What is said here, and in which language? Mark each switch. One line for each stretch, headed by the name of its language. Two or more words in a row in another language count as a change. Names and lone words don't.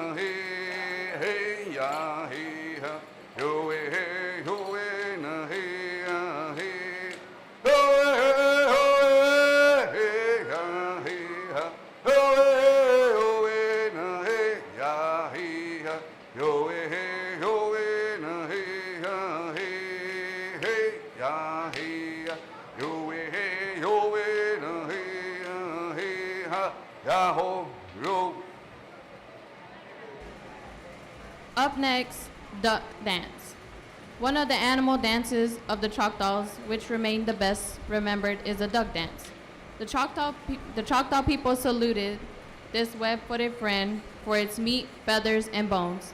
English: hey hey ya hey ya yo hey oh na hey ya hey oh hey oh hey ya hey ya oh hey oh na hey ya hey ya yo hey oh na hey ya hey hey ya hey ya yo hey oh na hey ya hey ha ya ho yo. Up next, duck dance. One of the animal dances of the Choctaws, which remain the best remembered, is a duck dance. The Choctaw people saluted this web-footed friend for its meat, feathers, and bones.